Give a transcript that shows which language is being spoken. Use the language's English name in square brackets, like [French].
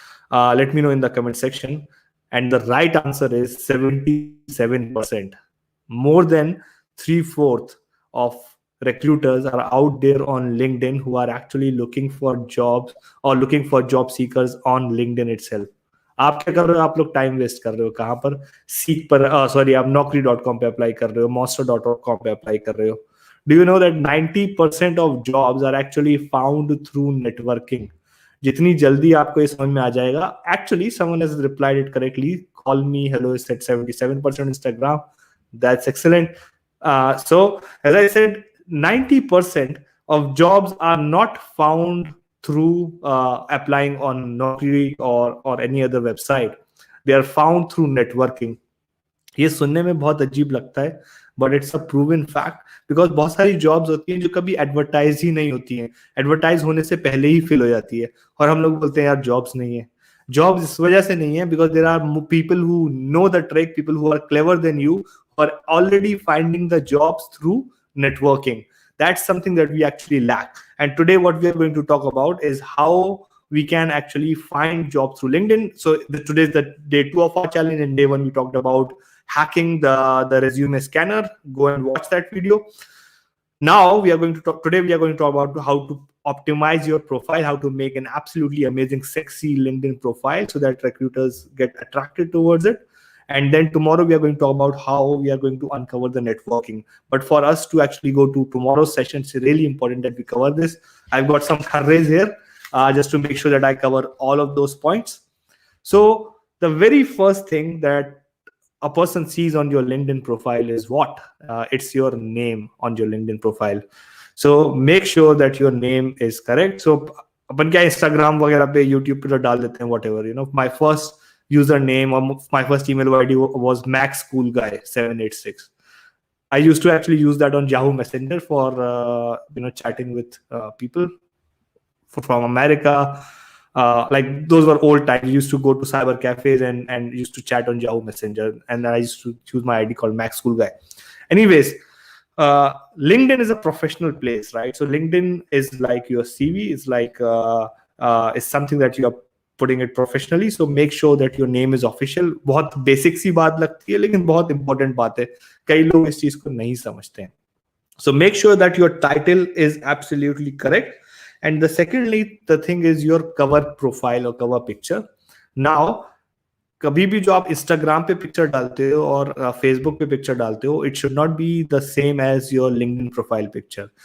[English] Let me know in the comment section. And the right answer is 77%. More than 3/4 of recruiters are out there on LinkedIn who are actually looking for jobs or looking for job seekers on LinkedIn itself. [Hindi] आप क्या कर रहे हो? आप लोग time waste कर रहे हो कहाँ पर? सीक पर सॉरी आप naukri.com पे अप्लाई कर रहे हो, monster.com पे अप्लाई कर रहे हो. [English] Do you know that 90% of jobs are actually found through networking? [Hindi] जितनी जल्दी आपको ये समझ में आ जाएगा. [English] Actually, someone has replied it correctly. Call me. Hello is at 77% Instagram. That's excellent. So as I said, 90% of jobs are not found through applying on Naukri or any other website. They are found through networking. [Hindi] ये सुनने में बहुत अजीब लगता है [English] but it's a proven fact because [Hindi] बहुत सारी jobs होती हैं जो कभी एडवर्टाइज ही नहीं होती हैं, एडवर्टाइज होने से पहले ही फिल हो जाती है और हम लोग बोलते हैं यार जॉब्स नहीं है. जॉब्स इस वजह से नहीं है [English] Because there are people who know the trick, people who are clever than you are already finding the jobs through networking. That's something that we actually lack. And today what we are going to talk about is how we can actually find jobs through LinkedIn. So today is the day 2 of our challenge, and day 1 we talked about hacking the resume scanner. Go and watch that video. Now we are going to talk about how to optimize your profile, how to make an absolutely amazing sexy LinkedIn profile so that recruiters get attracted towards it. And then tomorrow we are going to talk about how we are going to uncover the networking. But for us to actually go to tomorrow's session, it's really important that we cover this. I've got some kharres here just to make sure that I cover all of those points. So the very first thing that a person sees on your LinkedIn profile is what? It's your name on your LinkedIn profile. So make sure that your name is correct. [Hindi] So अपन क्या Instagram वगैरह पे YouTube पे तो डाल देते हैं [English] whatever, you know. My first username or my first email ID was maxcoolguy786. I used to actually use that on Yahoo Messenger for chatting with people from America. Like those were old times. We used to go to cyber cafes and used to chat on Yahoo Messenger, and then I used to use my ID called Max Cool Guy. Anyways, LinkedIn is a professional place, right? So LinkedIn is like your CV. It's like it's something that you are putting it professionally. So make sure that your name is official. [Hindi] बहुत basic सी बात लगती है, लेकिन बहुत important बात है. कई लोग इस चीज को नहीं समझते हैं. [English] So make sure that your title is absolutely correct. And the secondly, the thing is your cover profile or cover picture. [Hindi] Now, कभी भी जो आप Instagram पे पिक्चर डालते हो और Facebook पे पिक्चर डालते हो, [English] it should not be the same as your LinkedIn profile picture.